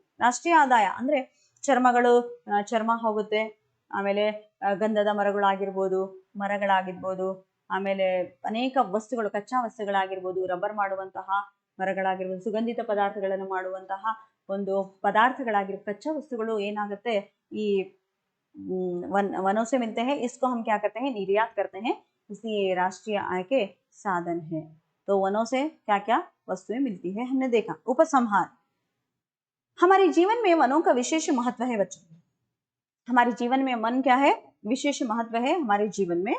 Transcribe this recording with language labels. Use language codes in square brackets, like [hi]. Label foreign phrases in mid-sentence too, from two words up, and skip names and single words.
[kn] ರಾಷ್ಟ್ರೀಯ ಆದಾಯ ಅಂದ್ರೆ ಚರ್ಮ ಹೋಗುತ್ತೆ, ಆಮೇಲೆ ಗಂಧದ ಮರಗಳಾಗಿರ್ಬೋದು, ಆಮೇಲೆ ಅನೇಕ ವಸ್ತುಗಳು, ಕಚ್ಚಾ ವಸ್ತುಗಳಾಗಿರ್ಬೋದು, ರಬ್ಬರ್ ಮಾಡುವಂತಹ ಮರಗಳಾಗಿರ್ಬೋದು, ಸುಗಂಧಿತ ಪದಾರ್ಥಗಳನ್ನು ಮಾಡುವಂತಹ ಒಂದು ಪದಾರ್ಥಗಳಾಗಿರ್ಬೋದು, ಕಚ್ಚಾ ವಸ್ತುಗಳು ಏನಾಗುತ್ತೆ? [hi] ಈ वनों से मिलते हैं, इसको हम क्या करते हैं? निर्यात करते हैं, इसलिए राष्ट्रीय आय के साधन है. तो वनों से क्या क्या वस्तुएं मिलती है हमने देखा. उपसंहार, हमारे जीवन में वनों का विशेष महत्व है बच्चों. हमारे जीवन में वन क्या है? विशेष महत्व है हमारे जीवन में.